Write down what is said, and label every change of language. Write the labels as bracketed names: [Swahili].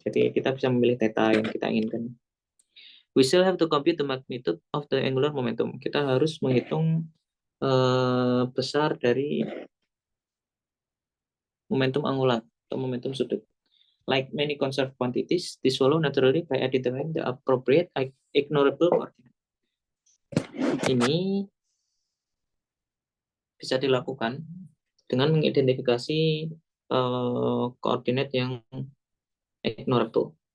[Indonesian] Jadi kita bisa memilih theta yang kita inginkan. [English] We still have to compute the magnitude of the angular momentum. [Indonesian] Kita harus menghitung besar dari momentum angular atau momentum sudut. [English] Like many conserved quantities, this follow naturally by identifying the appropriate ignorable coordinate. [Indonesian] Ini bisa dilakukan dengan mengidentifikasi koordinat yang ignorable.